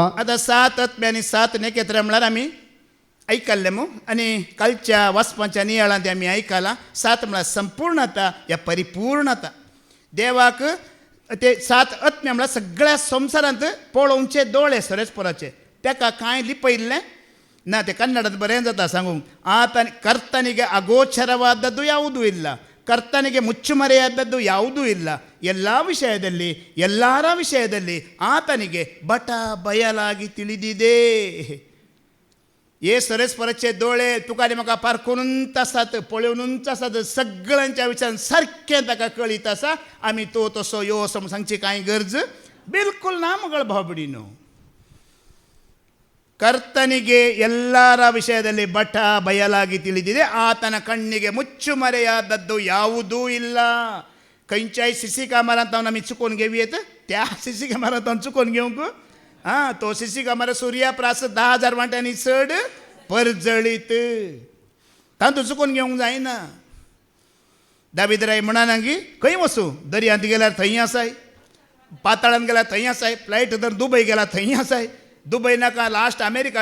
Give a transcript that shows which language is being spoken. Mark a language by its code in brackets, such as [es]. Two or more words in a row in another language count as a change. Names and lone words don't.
[kok] आतां 7 आत्मे आनी 7 नेकेत्रां म्हळ्यार आमी आयकल्लें मू आनी कालच्या वाचपाच्या नियाळांत आमी आयकलां 7 म्हळ्यार संपूर्णता या परिपूर्णता देवाक ते 7 आत्मे म्हळ्यार सगळ्या संवसारांत पळोवचे दोळे सरेस्पराचे ताका कांय लिपयल्लें ना ते कन्नडांत बरें जाता सांगूंक [kn] ಕರ್ತನಿಗೆ ಅಗೋಚರವಾದದ್ದು ಯಾವುದೂ ಇಲ್ಲ ಕರ್ತನಿಗೆ ಮುಚ್ಚುಮರೆಯಾದದ್ದು ಯಾವುದೂ ಇಲ್ಲ ಎಲ್ಲರ ವಿಷಯದಲ್ಲಿ ಆತನಿಗೆ ಬಟ ಬಯಲಾಗಿ ತಿಳಿದಿದೆ [kok] हे सरेस्पराचे दोळे तुका आनी म्हाका पारखूनच आसात पळोवनूच आसात सगळ्यांच्या विचारान सारकें ताका कळीत आसा आमी तो तसो यो असो सांगची कांय गरज बिलकूल ना मगळ भाव भयणीनो [kn] ಕರ್ತನಿಗೆ ಎಲ್ಲರ ವಿಷಯದಲ್ಲಿ ಬಟ ಬಯಲಾಗಿ ತಿಳಿದಿದೆ ಆತನ ಕಣ್ಣಿಗೆ ಮುಚ್ಚುಮರೆಯಾದದ್ದು ಯಾವುದೂ ಇಲ್ಲ [kok] खंयच्याय सीसी कामारांत हांव आमी चुकोवन घेवयेत त्या सीसी कामारांत हांव चुकोवन घेवंक तो [en] CC camera [kok] सूर्यप्रास 10,000 वांट्यांनी चड परजळीत तातूंत चुकोवन घेवंक जायना दाविदराय म्हणा की खंय वचूं दर्यांत गेल्यार थंय आसाय पाताळांत गेल्यार थंय आसाय फ्लायट धर दुबय गेला थंय आसाय दुबय नाका लास्ट अमेरिका